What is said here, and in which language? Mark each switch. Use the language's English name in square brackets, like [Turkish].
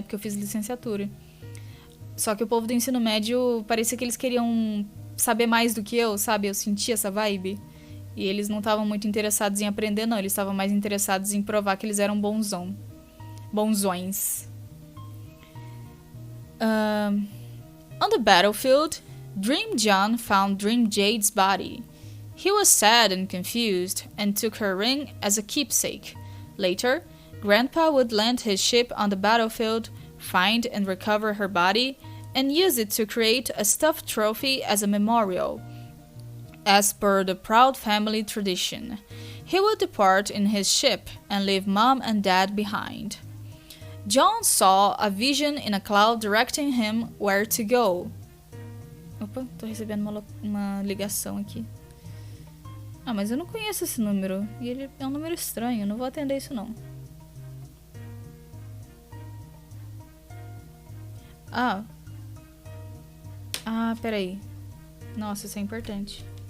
[Portuguese] Porque eu fiz licenciatura. Só que o povo do ensino médio, parecia que eles queriam saber mais do que eu, sabe? Eu senti essa vibe. E eles não estavam muito interessados em aprender, não. Eles estavam mais interessados em provar que eles eram bonzões. [English] On the battlefield, Dream John found Dream Jade's body. He was sad and confused, and took her ring as a keepsake. Later, Grandpa would land his ship on the battlefield, find and recover her body, and use it to create a stuffed trophy as a memorial. As per the proud family tradition, he would depart in his ship and leave Mom and Dad behind. John saw a vision in a cloud directing him where to go. [Portuguese] Opa, tô recebendo uma ligação aqui. Ah, mas eu não conheço esse número. E ele é um número estranho, eu não vou atender isso não. Ah, peraí. Nossa, isso é importante.